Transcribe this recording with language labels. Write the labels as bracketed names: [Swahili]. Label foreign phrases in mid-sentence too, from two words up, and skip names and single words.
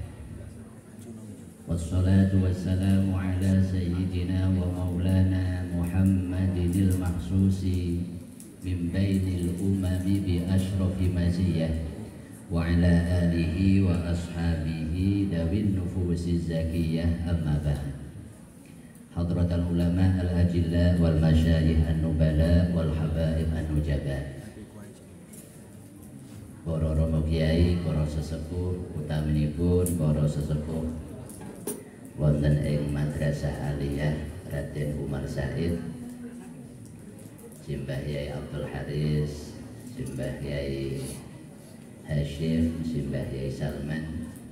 [Arabic] والصلاة والسلام على سيدنا ومولانا محمد المخصوص من بين الأمم بأشرف مزية وعلى آله وأصحابه ذوي النفوس الزكية أما بعد حضرة العلماء الأجلاء والمشايخ النبلاء والحبائب النجباء [Javanese] para romo kiai, para sesepuh utaminipun para sesepuh wonten ing Madrasah Aliyah Raden Umar Said, Simbah Yai Abdul Haris, Simbah Yai Hashim, Simbah Yai Salman,